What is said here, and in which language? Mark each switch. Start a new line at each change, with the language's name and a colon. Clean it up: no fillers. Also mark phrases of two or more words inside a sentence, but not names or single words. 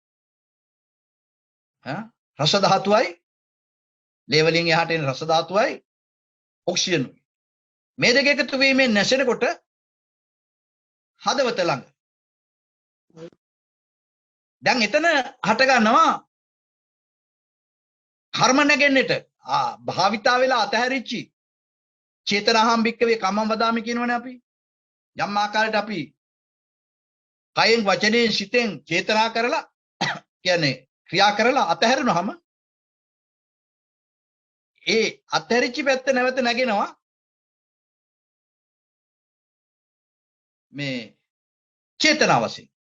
Sinhala: රස ධාතුවයි ලේ වලින් එහාට එන රස ධාතුවයි ඔක්සිජන්. මේ දෙක එකතු වීමෙන් නැසෙනකොට හදවත ළඟ දැන් එතන හට ගන්නවා කර්ම නැගෙන්නට භාවිතා වෙලා අතහැරිච්චි
Pali: චේතනාහම් භික්කවේ කම්මං වදාමි
Sinhala: කියනවනේ අපි යම් ආකාරයකට අපි කයෙන් වචනයෙන් සිතෙන් චේතනා කරලා කියන්නේ ක්‍රියා කරලා අතහැරුණාම ඒ අතහැරිච්ච පැත්ත නැවත නැගෙනවා මේ චේතනා වශයෙන්.